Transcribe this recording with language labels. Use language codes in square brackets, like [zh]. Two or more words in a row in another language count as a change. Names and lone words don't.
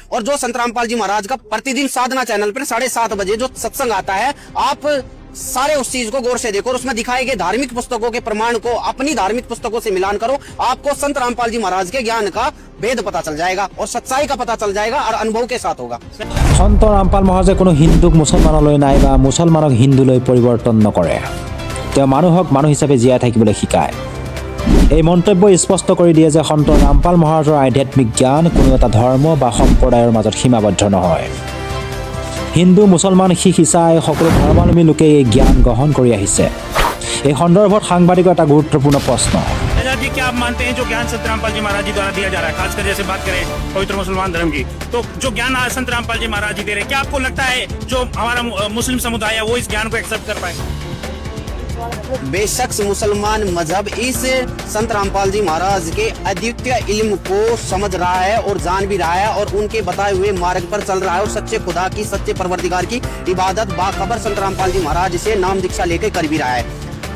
[hi] और जो संत रामपाल जी महाराज का प्रतिदिन साधना चैनल पर 7:30 बजे जो सत्संग आता है, आप सारे उस चीज को गौर से देखो और उसमें दिखाए गए धार्मिक पुस्तकों के प्रमाण को अपनी धार्मिक पुस्तकों से मिलान करो, आपको संत रामपाल जी महाराज के ज्ञान का भेद पता चल जाएगा और सच्चाई का पता चल जाएगा और अनुभव के साथ होगा। [as] সন্ত ৰামপাল মহাৰাজে কোনো হিন্দুক মুছলমানলৈ নাইবা মুছলমানক হিন্দুলৈ পৰিৱৰ্তন নকৰে। তেওঁ মানুহক মানুহ হিচাপে জীয়াই থাকিবলৈ শিকায়। এই মন্তব্যই স্পষ্ট কৰি দিয়ে যে সন্ত ৰামপাল মহাৰাজৰ আধ্যাত্মিক জ্ঞান কোনো এটা ধৰ্ম বা সম্প্ৰদায়ৰ মাজত সীমাবদ্ধ নহয়। হিন্দু, মুছলমান, শিখ, ইছাই সকলো ধৰ্মাৱলম্বী লোকে এই জ্ঞান গ্ৰহণ কৰি আহিছে। এই সন্দৰ্ভত সাংবাদিকৰ এটা গুৰুত্বপূৰ্ণ প্ৰশ্ন। [hi] शहजाद जी, क्या आप मानते हैं जो ज्ञान संत रामपाल जी महाराज जी द्वारा दिया जा रहा है, खासकर जैसे बात करें पवित्र मुसलमान धर्म की, तो जो ज्ञान आज संत रामपाल जी महाराज जी दे रहे हैं, क्या आपको लगता है जो हमारा मुस्लिम समुदाय है वो इस ज्ञान को एक्सेप्ट कर पाए? बेशक मुसलमान मजहब इस संत रामपाल जी महाराज के अद्वितीय इल्म को समझ रहा है और जान भी रहा है और उनके बताए हुए मार्ग पर चल रहा है और सच्चे खुदा की, सच्चे परवरदिगार की इबादत बाखबर संत रामपाल जी महाराज से नाम दीक्षा लेकर कर भी रहा है।